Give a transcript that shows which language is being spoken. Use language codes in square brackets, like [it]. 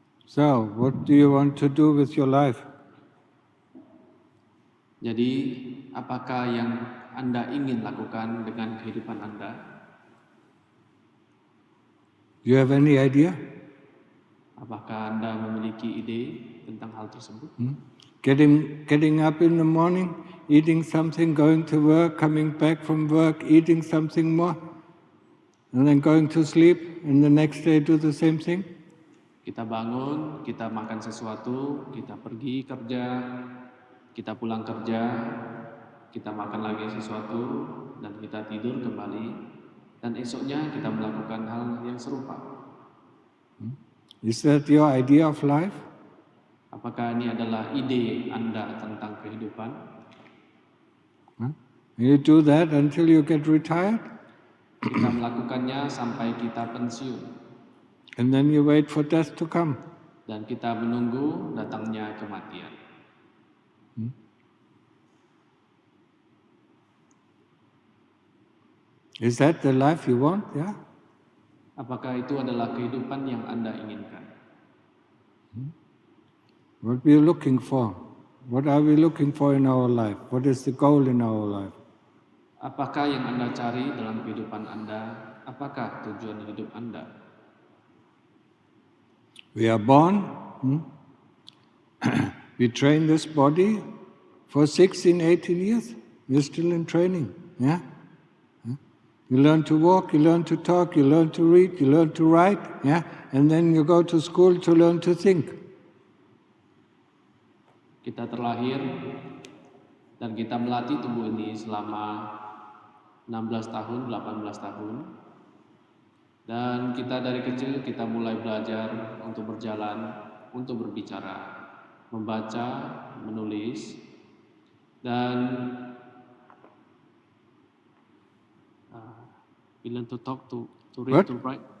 [en] So, what do you want to do with your life? [id] Jadi, apakah yang Anda ingin lakukan dengan kehidupan Anda? [en] Do you have any idea? [id] Apakah Anda memiliki ide tentang hal tersebut? [en] Getting up in the morning, eating something, going to work, coming back from work, eating something more, and then going to sleep, and the next day do the same thing? [id] Kita bangun, kita makan sesuatu, kita pergi kerja, kita pulang kerja, kita makan lagi sesuatu, dan kita tidur kembali, dan esoknya kita melakukan hal yang serupa. [en] Is that your idea of life? [id] Apakah ini adalah ide Anda tentang kehidupan? [en] You do that until you get retired? [id] Kita melakukannya sampai kita pensiun. [en] And then you wait for death to come. [id] Dan kita menunggu datangnya kematian. [en] Is that the life you want? Yeah? [id] Apakah itu adalah kehidupan yang Anda inginkan? [en] What we are looking for? What are we looking for in our life? What is the goal in our life? [id] Apakah yang Anda cari dalam kehidupan Anda? Apakah tujuan hidup Anda? [en] We are born, we train this body for 16, 18 years. We're still in training. Yeah? You learn to walk, you learn to talk, you learn to read, you learn to write, yeah? And then you go to school to learn to think. [id] Kita terlahir dan kita melatih tubuh ini selama 16 tahun, 18 tahun. Dan kita dari kecil kita mulai belajar untuk berjalan, untuk berbicara, membaca, menulis, dan [en] we learn to talk, to read, to write.